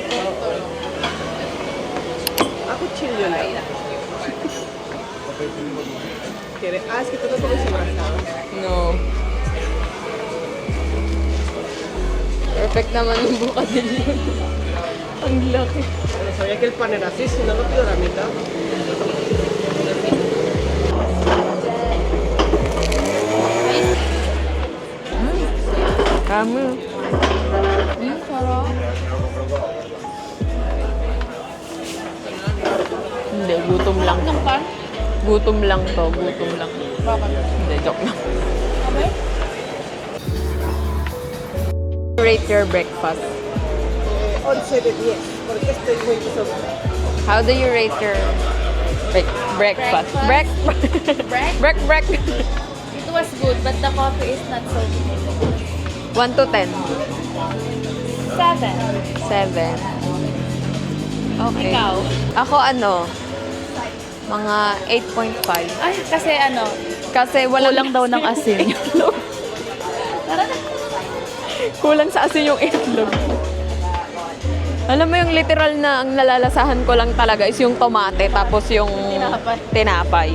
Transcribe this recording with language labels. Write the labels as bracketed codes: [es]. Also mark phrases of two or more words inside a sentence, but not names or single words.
[tl] Ako chill yun lang. [es] Es que tú no comes más. No. [tl] Perfect naman yung buka din yun. Ang laki. [es] Pero sabía que el pan era así, si no lo pido la mitad. [tl] Kami. Sarap. Hindi, gutom lang. Ng pan? Gutom lang to, gutom lang. Bakit? Hindi, joke lang. Kami? [en] Rate your breakfast. [es] 11 de 10, porque estoy muy sobra. [en] How do you rate your breakfast? Break? Break. It was good, but the coffee is not so good. 1 to 10. 7. 7. Okay. [tl] Ikaw? Ako mga 8.5. Ay, kasi ano, Kasi kulang daw ng asin. Kulang sa asin yung itlog. Alam mo yung literal na ang nalalasahan ko lang talaga is yung tomate tapos yung tinapay.